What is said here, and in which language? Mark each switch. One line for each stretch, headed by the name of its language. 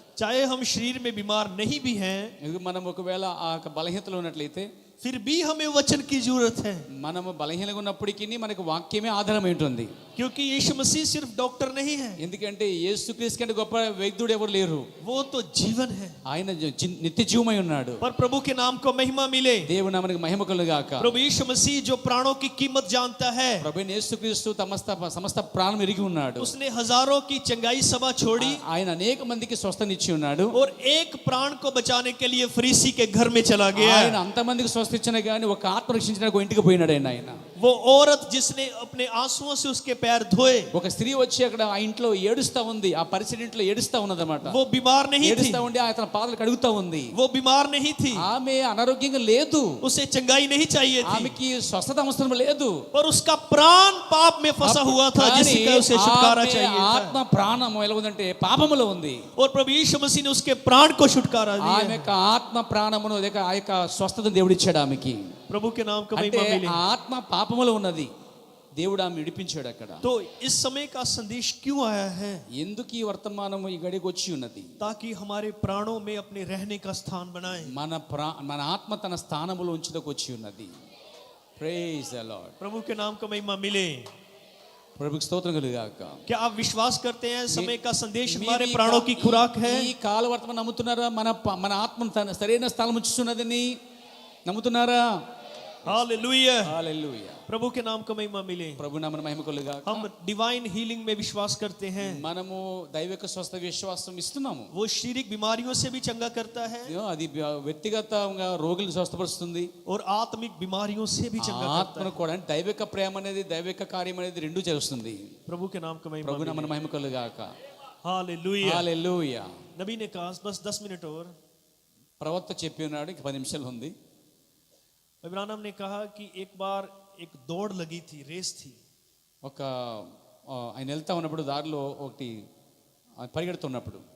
Hindi: चाहे हम शरीर में बीमार नहीं भी हैं,
Telugu: మనం ఒకవేళ ఆ బలహీనతలో ఉన్నట్లయితే
Hindi: फिर भी हमें वचन की जरूरत है।
Telugu: మనము బలహీనంగా ఉన్నప్పటికీ మనకు వాక్యమే ఆధారమై ఉంటుంది.
Hindi: क्योंकि यीशु मसीह सिर्फ डॉक्टर नहीं है,
Telugu: ఎందుకంటే యేసుక్రీస్తు కంటే గొప్ప వైద్యుడు ఎవరు లేరు.
Hindi: वो तो जीवन है।
Telugu: ఆయన నిత్య జీవమై ఉన్నాడు.
Hindi: पर प्रभु के नाम को महिमा मिले।
Telugu: దేవుని నామమునకు మహిమ కలుగాక.
Hindi: प्रभु यीशु मसीह जो प्राणों की कीमत जानता है,
Telugu: ప్రభువైన యేసుక్రీస్తు సమస్త ప్రాణం ఎరిగి ఉన్నాడు.
Hindi: उसने हजारों की चंगाई सभा छोड़ी
Telugu: ఆయన అనేక మందికి స్వస్థనిచ్చి ఉన్నాడు.
Hindi: और एक प्राण को बचाने के लिए फरीसी के घर में चला गया।
Telugu: ఆయన అంతమందికి స్వస్థించిన గాని ఒక ఆత్మ రక్షించడానికి ఒక ఇంటికి పోయినాడు ఆయన.
Hindi: वो औरत जिसने अपने आंसुओं से उसके पैर धोए,
Telugu: ఒక స్త్రీ వచ్చి అక్కడ ఆ ఇంట్లో ఏడుస్తా ఉంది, ఆ పరిసర ఇంట్లో ఏడుస్తా ఉన్నదన్నమాట.
Hindi: वो बीमार नहीं थी,
Telugu: ఏడుస్తా ఉండి ఆయన పాదాలు కడుగుతా ఉంది.
Hindi: वो बीमार नहीं थी,
Telugu: ఆమె అనారోగ్యంగా లేదు,
Hindi: उसे चंगाई नहीं चाहिए थी,
Telugu: ఆమెకి స్వస్థత అవసరం లేదు.
Hindi: पर उसका प्राण पाप में फंसा हुआ था जिसका उसे छुटकारा
Telugu: ఆమె
Hindi: चाहिए
Telugu: ఆత్మ
Hindi: था।
Telugu: ప్రాణం ఎలా ఉందంటే పాపములో ఉంది.
Hindi: और प्रभु यीशु मसीह ने उसके प्राण को छुटकारा
Telugu: ఆమె
Hindi: दिया।
Telugu: యొక్క ఆత్మ ప్రాణమును ఆ యొక్క స్వస్థతను దేవుడు ఇచ్చాడు ఆమెకి.
Hindi: प्रभु के नाम का
Telugu: అంటే
Hindi: महिमा मिले।
Telugu: ఆ ఆత్మ పాపములో ఉన్నది, దేవుడు ఆమె విడిపించాడు అక్కడ.
Hindi: तो इस समय का संदेश क्यों आया है?
Telugu: ఎందుకు ఈ వర్తమానం ఈ గడికి వచ్చి ఉన్నది?
Hindi: ताकि हमारे प्राणों में अपने रहने का स्थान बनाए।
Telugu: మన ఆత్మ తన స్థానములో ఉంచుటకు వచ్చి ఉన్నది.
English: Praise the Lord.
Hindi: प्रभु के नाम का महिमा मिले।
Telugu: ప్రభుకి స్తోత్రం కలుగాక.
Hindi: क्या आप विश्वास करते हैं समय का संदेश
Telugu: మీరు
Hindi: हमारे
Telugu: ఈ
Hindi: प्राणों की खुराक है?
Telugu: ఈ కాల వర్తమానం నమ్ముతున్నారా? మన ఆత్మను తన సరైన స్థలం ఉంచుతున్నదని నమ్ముతున్నారా?
Hindi: हालेलुया।
Telugu: హల్లెలూయా.
Hindi: प्रभु के नाम का महिमा मिले।
Telugu: ప్రభు నామమున మహిమ కలుగాక.
Hindi: हम डिवाइन हीलिंग में विश्वास करते हैं।
Telugu: మనము దైవిక స్వస్థ విశ్వాసం ఇస్తున్నాము.
Hindi: वो शारीरिक बीमारियों से भी चंगा करता है
Telugu: అది వ్యక్తిగతంగా రోగులను స్వస్థపరుస్తుంది,
Hindi: और आत्मिक बीमारियों से भी चंगा करता
Telugu: ఆత్మను కూడా. అంటే దైవిక ప్రేమ అనేది దైవిక కార్యం అనేది రెండు చేస్తుంది.
Hindi: है। प्रभु के नाम का महिमा
Telugu: ప్రభు
Hindi: मिले।
Telugu: నామమున మహిమ కలుగాక.
Hindi: हालेलुया।
Telugu: హల్లెలూయా.
Hindi: नबी ने कहा बस 10 मिनट और।
Telugu: ప్రవక్త చెప్పి ఉన్నాడు, ఇంక 10 నిమిషాలు ఉంది.
Hindi: इब्राहिम ने कहा कि एक बार एक दौड़ लगी थी, रेस थी।
Telugu: ఒక ఆయన వెళ్తా ఉన్నప్పుడు దారిలో ఒకటి పరిగెడుతున్నప్పుడు